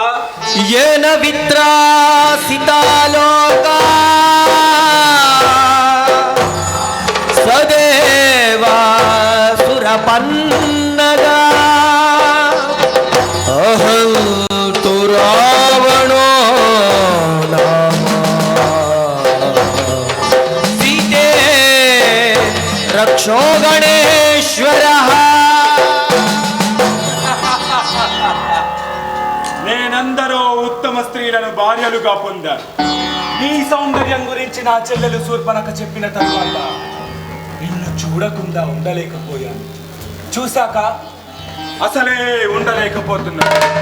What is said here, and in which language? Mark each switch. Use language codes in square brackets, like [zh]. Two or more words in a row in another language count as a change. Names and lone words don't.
[sa] येन वित्रासिता लोका सदेवासुरपन्नगा अहं तु रावणो नाम सीते रक्षो गणेश्वरः. [te] నేనందరూ ఉత్తమ స్త్రీలను భార్యలుగా పొందాను. నీ సౌందర్యం గురించి నా చెల్లెలు శూర్పణఖ చెప్పిన తరువాత నిన్ను చూడకుండా ఉండలేకపోయాను. చూశాక అసలే ఉండలేకపోతున్నాను.